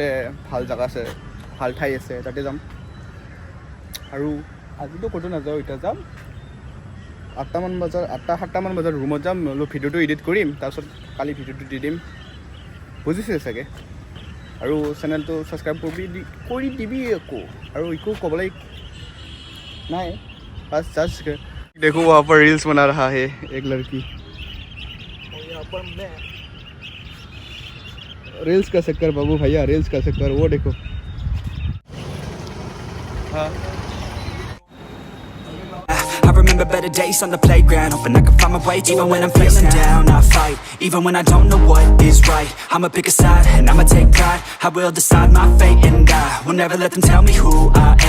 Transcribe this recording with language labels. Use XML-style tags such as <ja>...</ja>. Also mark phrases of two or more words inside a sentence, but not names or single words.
<as>ভাল জেগা আছে ভাল ঠাই আছে তাতে যাম আৰু আজিতো ক'তো নাযাওঁ এতিয়া যাম 8টা-7টা মান বজাত ৰুমত যাম নহ'লে ভিডিঅ'টো এডিট কৰিম তাৰপিছত কালি ভিডিঅ'টো দি দিম বুজিছে চাগে আৰু চেনেলটো ছাবস্ক্ৰাইব কৰি দিবি আকৌ আৰু একো ক'বলৈ নাই</as> <hi>बस जस्ट देखो वहाँ पर रील्स बना रहा है एक लड़की और यहाँ पर मैं रील्स का चक्कर बाबू भैया रील्स का चक्कर वो देखो हाँ</hi> <en>I remember better days on the playground, hoping I could find my way. Even when I'm feeling down, I fight. Even when I don't know what is right, I'ma pick a side and I'ma take pride. I will decide my fate and I will never let them tell me who I am.</en>